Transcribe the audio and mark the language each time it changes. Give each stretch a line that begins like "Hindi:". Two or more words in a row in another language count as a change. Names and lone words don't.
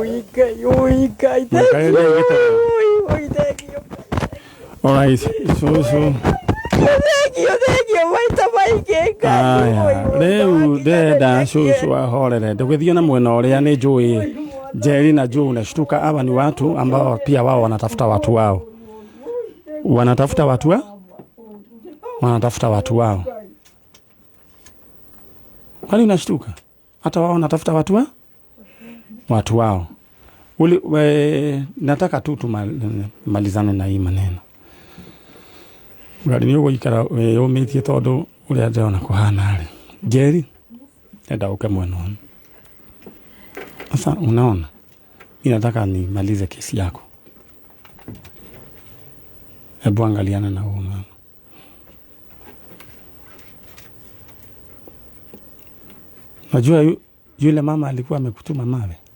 English: alright so
Kikuyu: rĩu ndenda cũcũ ahorere ndũgĩthiĩ na mwena ũrĩa nĩ njũĩ Njeri na Joe na Shtuka
Swahili: hawa ni watu ambao pia wao wanatafuta watu wao wanatafuta watu wao kwani unashtuka hata wao wanatafuta watu wao nataka tu tumalizane na hii maneno
Kikuyu: Gari ni ũgũikara ũmĩtie tondũ ũrĩa ndĩrona kũhana rĩ Njeri enda ũke mwena ũyũ
Swahili: sasa unaona ninataka nimalize kesi yako hebu angaliana na huyo mama najua yule mama alikuwa amekutuma mawe.